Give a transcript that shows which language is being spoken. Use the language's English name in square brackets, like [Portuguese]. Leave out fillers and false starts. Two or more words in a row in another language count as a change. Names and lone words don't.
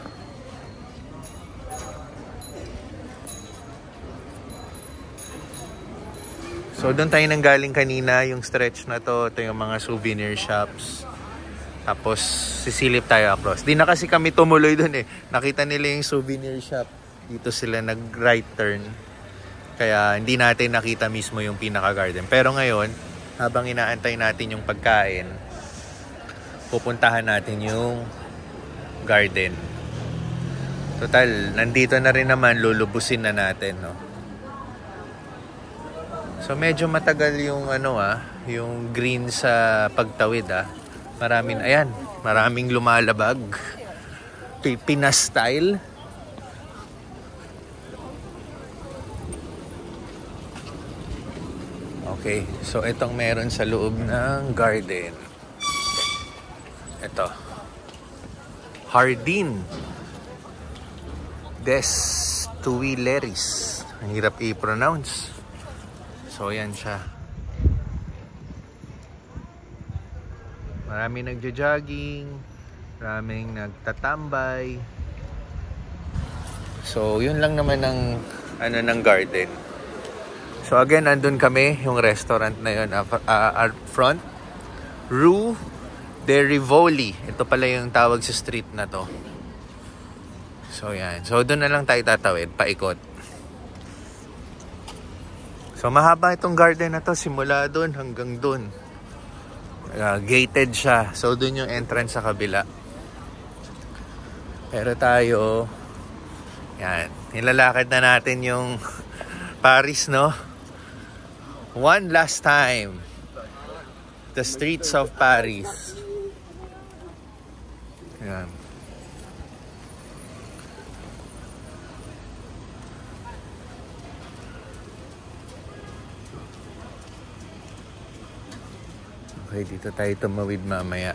[Filipino] So, doon tayo nanggaling kanina, yung stretch na to. Ito yung mga [English] souvenir shops. [Filipino] Tapos, sisilip tayo across. Di na kasi kami tumuloy doon eh. Nakita nila yung [English] souvenir shop. [Filipino] Dito sila nag- [English] right turn. [Filipino] Kaya hindi natin nakita mismo yung pinaka-garden. Pero ngayon, habang inaantay natin yung pagkain, pupuntahan natin yung garden. Total, nandito na rin naman, lulubusin na natin, no? So medyo matagal yung yung green sa pagtawid, maraming lumalabag. Pinas style. Okay, so itong meron sa loob ng garden. Ito. Jardin des Tuileries. Ang hirap i-pronounce. So, yan siya. Maraming nagja-jogging, maraming nagtatambay. So, yun lang naman ng ng garden. So again, andun kami, yung restaurant na yun, front. Rue de Rivoli. Ito pala yung tawag sa street na to. So yan. So doon na lang tayo tatawid, paikot. So mahaba itong garden na to, simula doon hanggang doon. Gated siya. So doon yung entrance sa kabila. Pero tayo, yan, nilalakad na natin yung Paris, no? [English] One last time. The streets of Paris. [Filipino] Yan. Okay, dito tayo tumawid mamaya.